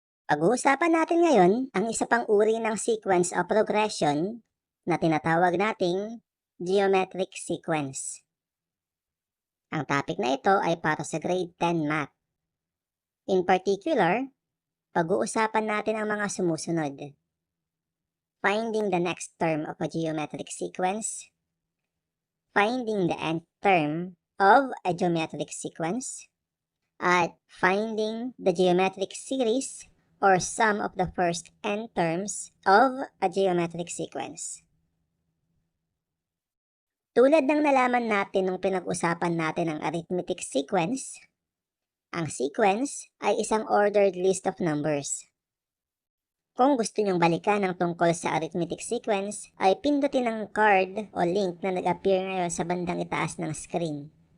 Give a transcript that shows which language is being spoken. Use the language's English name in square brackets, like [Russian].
[Filipino] Pag-uusapan natin ngayon ang isa pang uri ng sequence o progression na tinatawag nating geometric sequence. Ang topic na ito ay para sa grade 10 Math. [English] In particular, [Filipino] pag-uusapan natin ang mga sumusunod. [English] Finding the next term of a geometric sequence, finding the nth term of a geometric sequence, [Filipino] at [English] finding the geometric series or sum of the first n terms of a geometric sequence. [Filipino] Tulad ng nalaman natin nung pinag-usapan natin ang arithmetic sequence, ang sequence ay isang [English] ordered list of numbers. [Filipino] Kung gusto nyong balikan ang tungkol sa arithmetic sequence, ay pindutin ang card o link na nag-appear ngayon sa bandang itaas ng screen.